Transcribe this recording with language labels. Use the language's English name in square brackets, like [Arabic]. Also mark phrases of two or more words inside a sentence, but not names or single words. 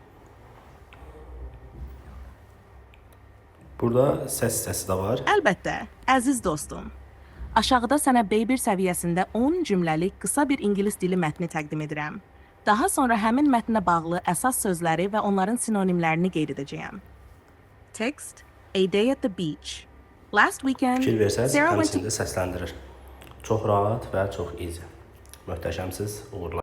[Azerbaijani] Burada səs hissəsi də var. Əlbəttə, əziz dostum. Aşağıda sənə B1 səviyyəsində 10 cümləlik qısa bir ingilis dili mətni təqdim edirəm. Daha sonra həmin mətnə bağlı əsas sözləri və onların sinonimlərini qeyd edəcəyəm. [English] Text: A day at the beach. Last weekend, [Azerbaijani] Fikir versəz, [English] Sarah went to... [Azerbaijani] həmçində səsləndirir. Çox rahat və çox easy. Möhtəşəmsiz, uğurlar.